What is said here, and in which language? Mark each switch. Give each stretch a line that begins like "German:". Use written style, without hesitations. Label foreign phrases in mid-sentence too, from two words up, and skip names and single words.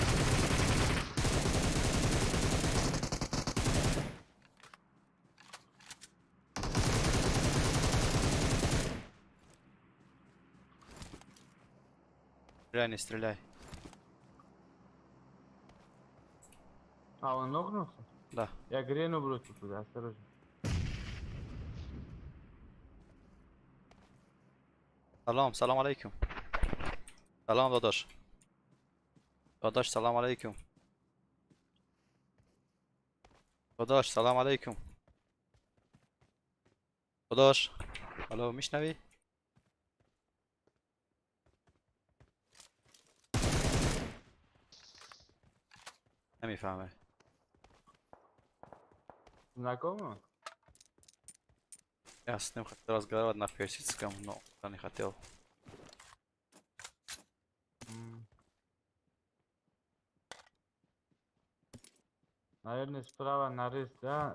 Russian: Стреляй, не стреляй. А, он нокнулся? Да. Я грену бросил туда, осторожно.
Azerbaijani: Salam aleyküm. Salam dadaş. Dadaş salam aleyküm. Dadaş salam aleyküm. Dadaş. Alo میشنوی؟
Persian: نمیفهمه.
Russian: Знакомо? Я с ним хотел разговаривать на персидском, но он не хотел. Наверное, справа на рейс, да?